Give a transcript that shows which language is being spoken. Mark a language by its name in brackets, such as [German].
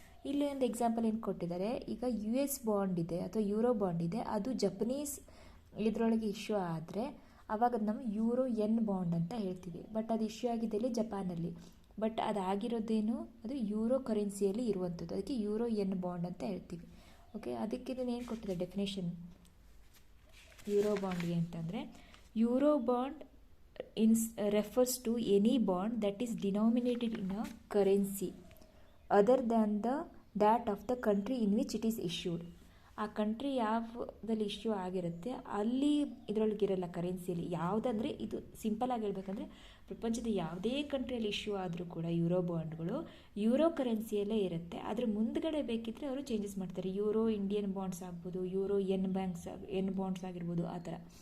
[Kannada] ಇಲ್ಲಿ ಒಂದು ಎಕ್ಸಾಂಪಲ್ ಏನು ಕೊಟ್ಟಿದ್ದಾರೆ, ಈಗ US ಬಾಂಡ್ ಇದೆ ಅಥವಾ ಯೂರೋ ಬಾಂಡ್ ಇದೆ, ಅದು ಜಪನೀಸ್ ಇದರೊಳಗೆ ಇಶ್ಯೂ ಆದರೆ ಆವಾಗ ನಾವು ಯೂರೋ ಎನ್ ಬಾಂಡ್ ಅಂತ ಹೇಳ್ತೀವಿ. ಬಟ್ ಅದು ಇಶ್ಯೂ ಆಗಿದ್ದಲ್ಲಿ ಜಪಾನಲ್ಲಿ, ಬಟ್ ಅದಾಗಿರೋದೇನು ಅದು ಯೂರೋ ಕರೆನ್ಸಿಯಲ್ಲಿ ಇರುವಂಥದ್ದು, ಅದಕ್ಕೆ ಯೂರೋ ಎನ್ ಬಾಂಡ್ ಅಂತ ಹೇಳ್ತೀವಿ. ಓಕೆ, ಅದಕ್ಕೆ ಏನು ಕೊಟ್ಟಿದೆ ಡೆಫಿನೇಷನ್ ಯೂರೋ ಬಾಂಡ್ಗೆ ಅಂತಂದರೆ, [English] Euro bond refers to any bond that is denominated in a currency other than that of the country in which it is issued. [Kannada] ಆ ಕಂಟ್ರಿ ಯಾವುದಲ್ಲಿ ಇಶ್ಯೂ ಆಗಿರುತ್ತೆ ಅಲ್ಲಿ ಇದರೊಳಗಿರಲ್ಲ ಕರೆನ್ಸಿಯಲ್ಲಿ. ಯಾವುದಂದರೆ ಇದು ಸಿಂಪಲ್ ಆಗಿ ಹೇಳ್ಬೇಕಂದ್ರೆ ಪ್ರಪಂಚದ ಯಾವುದೇ ಕಂಟ್ರಿಯಲ್ಲಿ ಇಶ್ಯೂ ಆದರೂ ಕೂಡ ಯೂರೋ ಬಾಂಡ್ಗಳು ಯೂರೋ ಕರೆನ್ಸಿಯಲ್ಲೇ ಇರುತ್ತೆ. ಅದ್ರ ಮುಂದ್ಗಡೆ ಬೇಕಿದ್ರೆ ಅವರು ಚೇಂಜಸ್ ಮಾಡ್ತಾರೆ. ಯೂರೋ ಇಂಡಿಯನ್ ಬಾಂಡ್ಸ್ ಆಗ್ಬೋದು, ಯೂರೋ ಎನ್ ಬಾಂಡ್ಸ್ ಆಗಿರ್ಬೋದು, ಆ ಥರ.